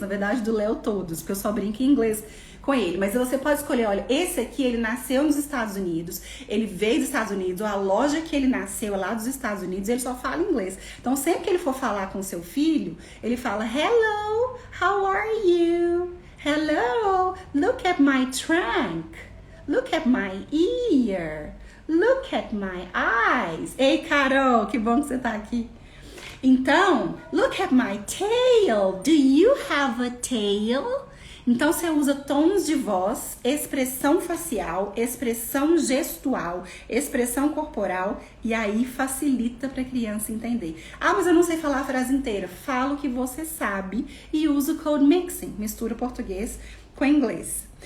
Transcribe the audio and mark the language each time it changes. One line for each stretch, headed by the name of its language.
Portuguese: Na verdade, do Léo todos, porque eu só brinco em inglês com ele, mas você pode escolher, olha, esse aqui ele nasceu nos Estados Unidos, ele veio dos Estados Unidos, a loja que ele nasceu é lá dos Estados Unidos, ele só fala inglês. Então sempre que ele for falar com seu filho, ele fala,
English: hello, how are you? Hello, look at my trunk, look at my ear, look at my eyes.
Portuguese: Ei, Carol, que bom que você tá aqui. Então,
English: look at my tail, do you have a tail?
Portuguese: Então você usa tons de voz, expressão facial, expressão gestual, expressão corporal e aí facilita para a criança entender. Ah, mas eu não sei falar a frase inteira. Fala o que você sabe e usa o code mixing, mistura português com inglês.